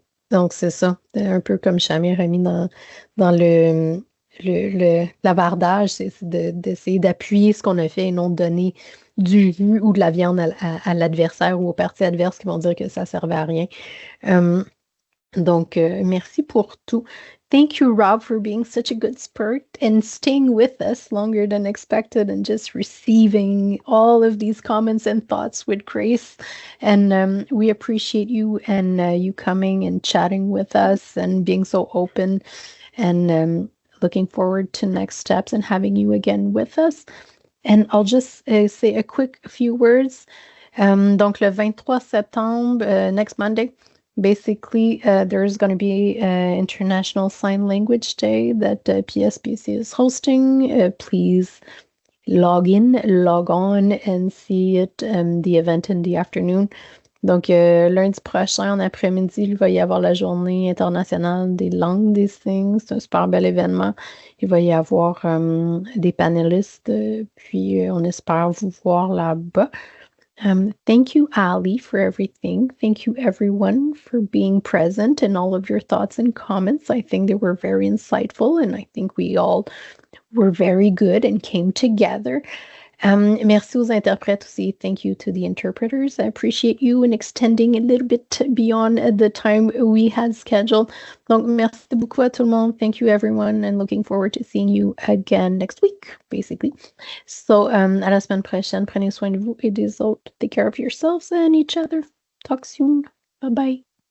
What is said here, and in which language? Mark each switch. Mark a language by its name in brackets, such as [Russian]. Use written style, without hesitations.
[French] Donc, c'est ça, un peu comme Shamir a mis dans le lavardage, c'est d'essayer d'appuyer ce qu'on a fait et non de donner du jus ou de la viande à l'adversaire ou aux parties adverses qui vont dire que ça ne servait à rien. Donc, merci pour tout. [English] Thank you, Rob, for being such a good sport and staying with us longer than expected and just receiving all of these comments and thoughts with grace. And we appreciate you and you coming and chatting with us and being so open and looking forward to next steps and having you again with us. And I'll just say a quick few words. Donc, [French] le 23 septembre, [English] next Monday, basically, there's going to be International Sign Language Day that PSPC is hosting. Please log in, log on, and see it, the event in the afternoon. [French] Donc, lundi prochain, en après-midi, il va y avoir la Journée internationale des langues des signes. C'est un super bel événement. Il va y avoir des panélistes, puis on espère vous voir là-bas. [English] Thank you, Ali, for everything. Thank you, everyone, for being present and all of your thoughts and comments. I think they were very insightful, and I think we all were very good and came together. [French] Merci aux interprètes aussi. [English] Thank you to the interpreters. I appreciate you and extending a little bit beyond the time we had scheduled. [French] Donc, merci beaucoup à tout le monde. [English] Thank you, everyone, and looking forward to seeing you again next week, basically. [French] So, à la semaine prochaine. Prenez soin de vous et des autres. [English] Take care of yourselves and each other. Talk soon. Bye-bye.